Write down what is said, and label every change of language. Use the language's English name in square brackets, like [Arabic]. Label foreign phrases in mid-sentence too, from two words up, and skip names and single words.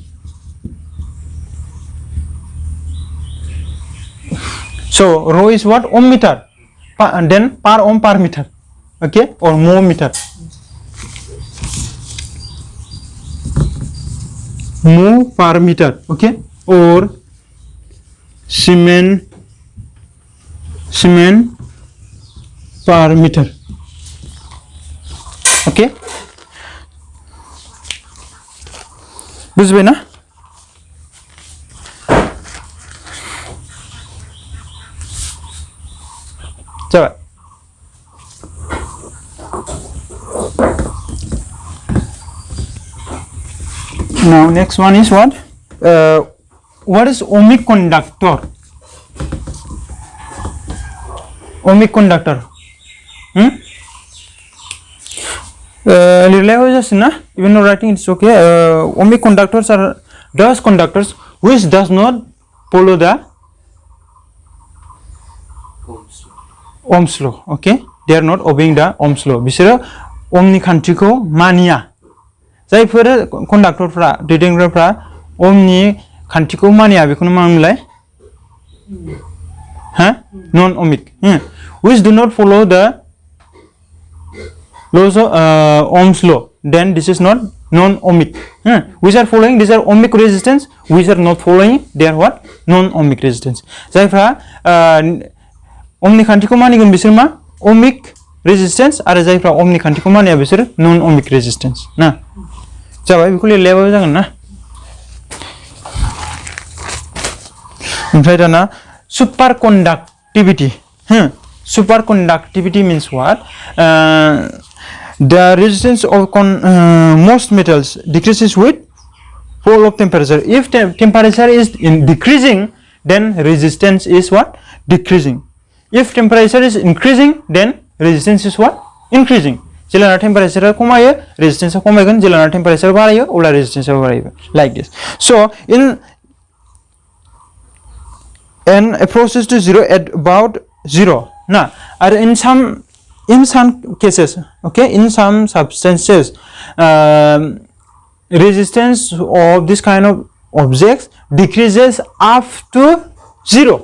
[English] so rho is what ohm meter and then per ohm per meter okay or mho meter mho per meter okay or Siemens per meter okay [Bodo] बुझबाय ना जाबाय [English] now next one is what is ohmic conductor ohmic conductor Even though writing it's okay. Ohmic conductors are those conductors which does not follow the Ohm's law. Okay, they are not obeying the Ohm's law. [Bodo] बिसोरो Ohmनि खान्थिखौ मानिया. जायफोर कन्डाक्टरफ्रा दैदेनग्राफ्रा Ohmनि खान्थिखौ मानिया बेखौनो मा होनोमोनलाय? [English] Non-ohmic. Which do not follow the laws of Ohm's law, then this is not non-ohmic. Which are following, these are ohmic resistance, which are not following, they are what? Non-ohmic resistance. [Bodo] जायफ्रा Ohmनि खान्थिखौ मानिगोन बिसोर मा? [English] Ohmic resistance [Bodo] आरो जायफ्रा Ohmनि खान्थिखौ मानिया बिसोर [English] non-ohmic resistance [Bodo] ना जाबाय बेखौ लिरलायाबाबो जागोन ना ओमफ्राय दाना [English] superconductivity superconductivity means what? The resistance of most metals decreases with fall of temperature. If temperature is decreasing, then resistance is what? Decreasing. If temperature is increasing, then resistance is what? Increasing. [Bodo] जेब्ला temperature खमायो, resistance खमायगोन. जेब्ला temperature बारायो, अब्ला resistance बारायो. [English] Like this. So and a process to zero at about zero. Now, in some cases, okay, in some substances, resistance of this kind of objects decreases up to zero.